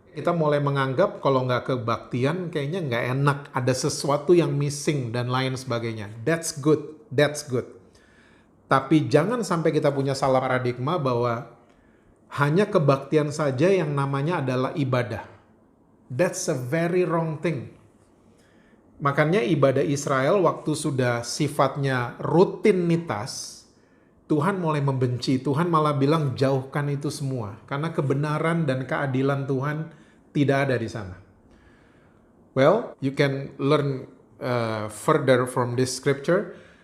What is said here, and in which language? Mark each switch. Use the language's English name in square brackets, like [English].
[Indonesian] Kita mulai menganggap kalau nggak kebaktian kayaknya nggak enak, ada sesuatu yang missing dan lain sebagainya. [English] That's good, that's good. [Indonesian] Tapi jangan sampai kita punya salah paradigma bahwa hanya kebaktian saja yang namanya adalah ibadah. [English] That's a very wrong thing. [Indonesian] Makanya ibadah Israel waktu sudah sifatnya rutinitas, Tuhan mulai membenci. Tuhan malah bilang jauhkan itu semua. Karena kebenaran dan keadilan Tuhan tidak ada di sana. [English] Well, you can learn further from this scripture.